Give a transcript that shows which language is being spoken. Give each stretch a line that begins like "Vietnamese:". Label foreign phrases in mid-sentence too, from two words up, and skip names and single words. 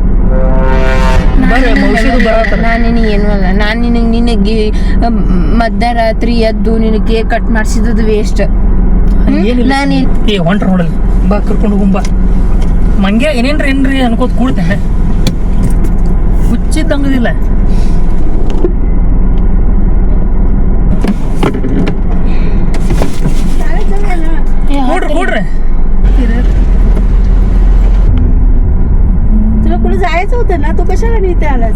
Kannada: ನಾನು ಏನು ಅಲ್ಲ, ನಾನು ನಿನಗೆ ಮಧ್ಯರಾತ್ರಿ ಎದ್ದು ನಿನಗೆ ಕೇಕ್ ಕಟ್ ಮಾಡಿಸಿದ್ದು ವೇಸ್ಟ್. ನಾನು ಹೊಂಟ್ರ ನೋಡಲ್ಲ ಬಾ, ಕರ್ಕೊಂಡು ಹೋಗುಂಬಾ. ಮಂಗ್ಯ ಏನೇನ್ರಿ ಅನ್ಕೋತ ಕೂಡ್ತೇನೆ, ಹುಚ್ಚಿದ್ದಂಗದಿಲ್ಲ.
Marathi: कोण रे तुला कुठे जायचं होतं ना, तू कशाला इथे आलास?